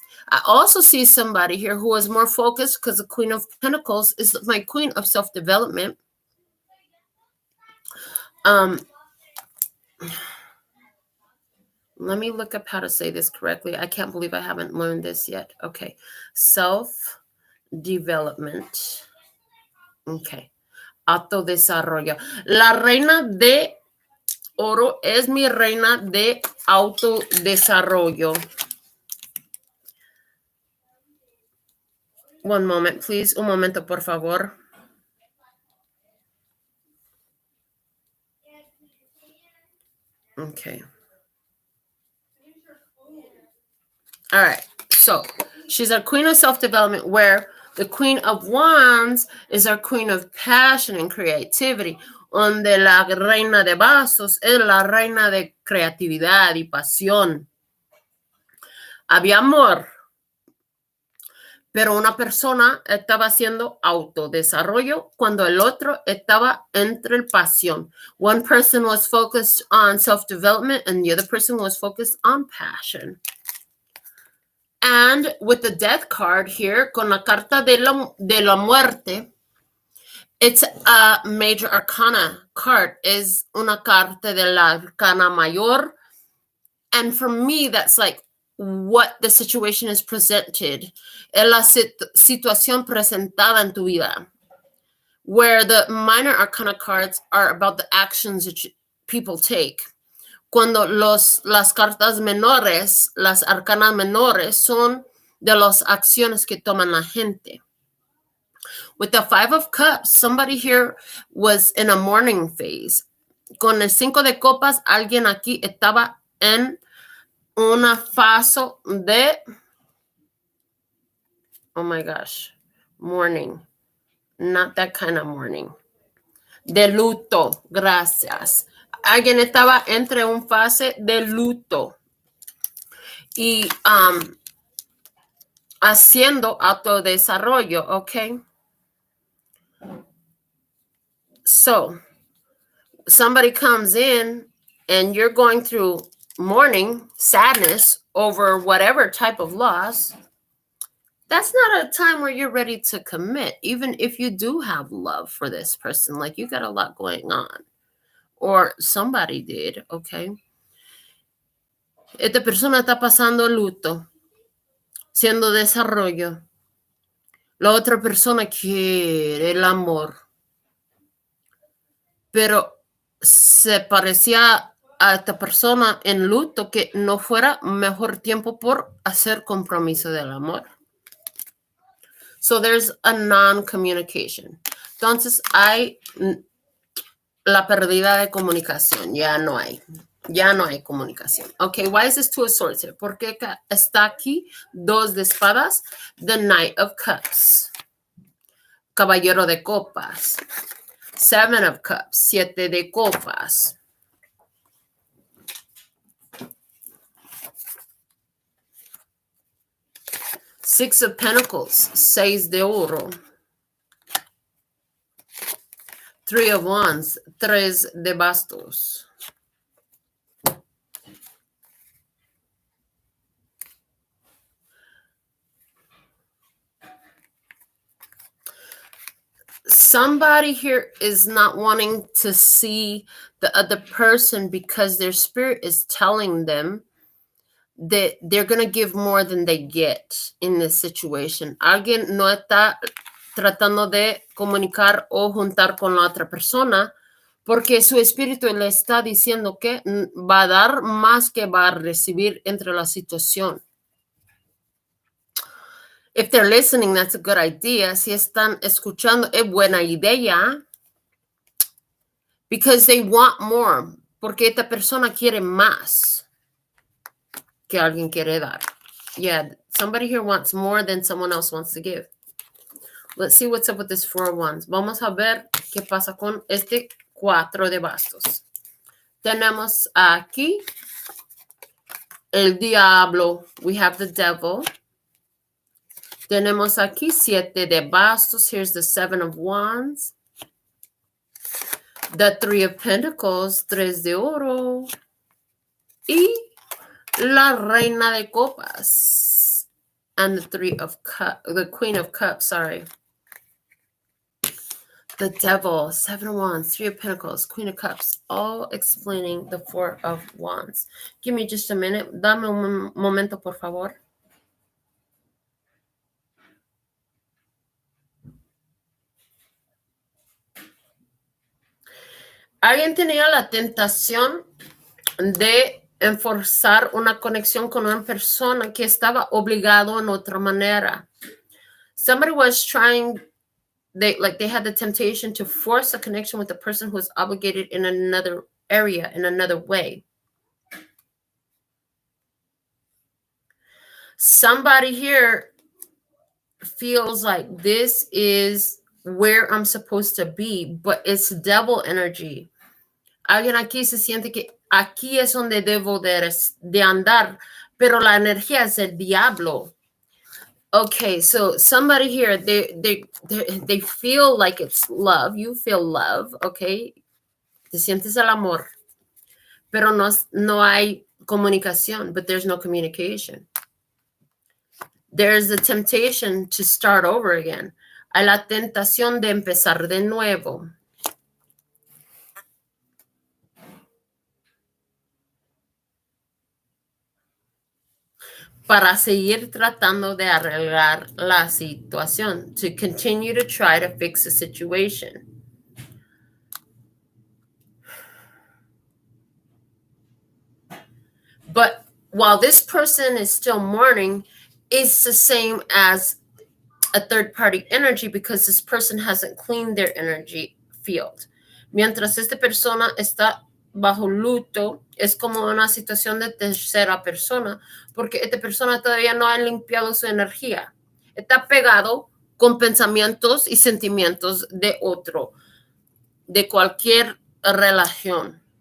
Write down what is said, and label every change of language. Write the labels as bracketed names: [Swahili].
[English] I also see somebody here who is more focused because the Queen of Pentacles is my Queen of self-development. Let me look up how to say this correctly. I can't believe I haven't learned this yet. Okay. Self-development. Okay. [Spanish] Autodesarrollo. La Reina de Oro es mi reina de autodesarrollo. [English] One moment, please. [Spanish] Un momento, por favor. [English] Okay. All right. So she's our Queen of self-development, where the Queen of Wands is our Queen of passion and creativity. [Spanish] Donde la Reina de Vasos es la reina de creatividad y pasión. Había amor, pero una persona estaba haciendo autodesarrollo cuando el otro estaba entre el pasión. [English] One person was focused on self-development and the other person was focused on passion. And with the death card here, [Spanish] con la carta de la muerte, [English] it's a major arcana card. [Spanish] Es una carta de la arcana mayor. [English] And for me, that's like what the situation is presented. [Spanish] Es la situación presentada en tu vida. [English] Where the minor arcana cards are about the actions that people take. [Spanish] Cuando las cartas menores, las arcanas menores, son de las acciones que toman la gente. [English] With the Five of Cups, somebody here was in a mourning phase. [Spanish] Con el Cinco de Copas, alguien aquí estaba en una fase de, [English] oh my gosh, mourning. Not that kind of mourning. [Spanish] De luto, gracias. Alguien estaba entre un fase de luto y haciendo autodesarrollo, okay? [English] So, somebody comes in and you're going through mourning, sadness over whatever type of loss. That's not a time where you're ready to commit, even if you do have love for this person. Like, you got a lot going on. Or somebody did, okay? [Spanish] Esta persona está pasando luto, siendo desarrollo. La otra persona quiere el amor. Pero se parecía a esta persona en luto que no fuera mejor tiempo por hacer compromiso del amor. So there's a non-communication. Entonces hay la pérdida de comunicación. Ya no hay comunicación. [English] Okay, why is this Two of Swords here? [Spanish] ¿Por qué está aquí dos de espadas? [English] The Knight of Cups. [Spanish] Caballero de Copas. [English] Seven of Cups. [Spanish] Siete de Copas. [English] Six of Pentacles, [Spanish] 6 de oro. [English] Three of Wands, [Spanish] 3 de bastos. [English] Somebody here is not wanting to see the other person because their spirit is telling them that they're going to give more than they get in this situation. [Spanish] Alguien no está tratando de comunicar o juntar con la otra persona porque su espíritu le está diciendo que va a dar más que va a recibir entre la situación. [English] If they're listening, that's a good idea. [Spanish] Si están escuchando, es buena idea. [English] Because they want more. [Spanish] Porque esta persona quiere más que alguien quiere dar. [English] Yeah, somebody here wants more than someone else wants to give. Let's see what's up with this 4 of Wands. [Spanish] Vamos a ver qué pasa con este 4 de bastos. Tenemos aquí el diablo. [English] We have the devil. [Spanish] Tenemos aquí 7 de bastos. [English] Here's the 7 of Wands. The 3 of Pentacles, [Spanish] 3 de oro. Y la reina de copas. [English] And the 3 of cups, the Queen of Cups, sorry. The devil, 7 of Wands, 3 of Pentacles, Queen of Cups, all explaining the 4 of Wands. Give me just a minute. [Spanish] Dame un momento, por favor. Alguien tenía la tentación de enforzar una conexión con una persona que estaba obligado en otra manera. [English] Somebody was trying, they had the temptation to force a connection with a person who was obligated in another area, in another way. Somebody here feels like this is where I'm supposed to be, but it's devil energy. [Spanish] Alguien aquí se siente que aquí es donde debo de andar, pero la energía es el diablo. [English] Okay, so somebody here, they feel like it's love. You feel love, okay? [Spanish] Te sientes el amor, pero no hay comunicación, [English] but there's no communication. There's the temptation to start over again. [Spanish] Hay la tentación de empezar de nuevo. Para seguir tratando de arreglar la situación. [English] To continue to try to fix the situation. But while this person is still mourning, it's the same as a third-party energy because this person hasn't cleaned their energy field. [Spanish] Mientras esta persona está bajo luto, es como una situación de tercera persona, porque esta persona todavía no ha limpiado su energía. Está pegado con pensamientos y sentimientos de otro, de cualquier relación.